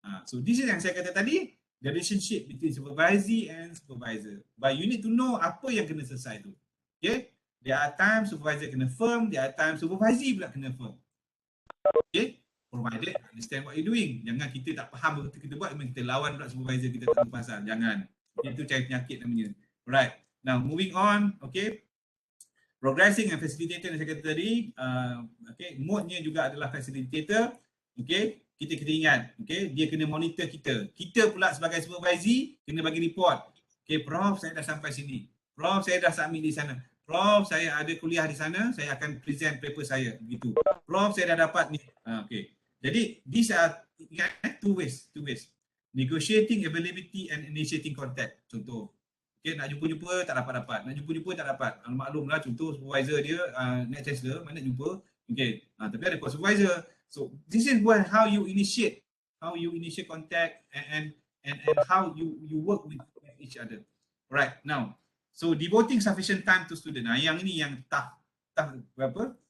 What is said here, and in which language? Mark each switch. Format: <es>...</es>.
<en>So this is</en> <ms>yang saya kata tadi,</ms> <en>the relationship between supervisor and supervisor. But you need to know</en> <ms>apa yang kena selesai tu.</ms> <en>Okay? There are times supervisor</en> <ms>kena</ms> <en>firm, there are times supervisor</en> <ms>pula kena</ms> <en>firm. Okay? Provided understand what you're doing.</en> <ms>Jangan kita tak faham betul kita buat, memang kita lawan pula supervisor kita tak tahu pasal. Jangan. Itu cari penyakit namanya.</ms> <en>Alright. Now moving on, okay. Progressing and facilitator</en> <ms>yang saya kata tadi, okay, mode-nya juga adalah facilitator. Okay, kita ingat, okay, dia kena monitor kita. Kita pula sebagai supervisor kena bagi report. Okay, Prof, saya dah sampai sini. Prof, saya dah submit di sana. Prof, saya ada kuliah di sana, saya akan present paper saya. Begitu. Prof, saya dah dapat ni. Okay. Jadi,</ms> <en>these are two ways. Negotiating availability and initiating contact.</en> <ms>Contoh. Okay, nak jumpa-jumpa tak dapat. Nak jumpa-jumpa tak dapat. Maklumlah contoh supervisor dia naik Tesla, mana nak jumpa. Okay, tapi ada supervisor.</ms> <en>So this is how you initiate contact and how you work with each other. Alright, now so devoting sufficient time to student.</en> <ms>Yang ini yang tough berapa?</ms>